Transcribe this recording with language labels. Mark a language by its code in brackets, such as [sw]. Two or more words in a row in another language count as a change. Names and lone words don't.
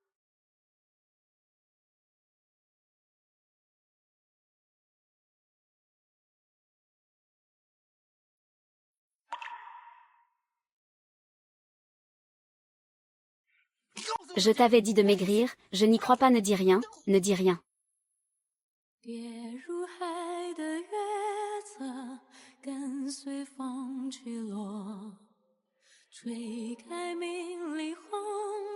[fr] Je t'avais dit de maigrir, je n'y crois pas, ne dis rien, ne dis rien. [zh] 跌入海的月色，跟随风去落，吹开明丽红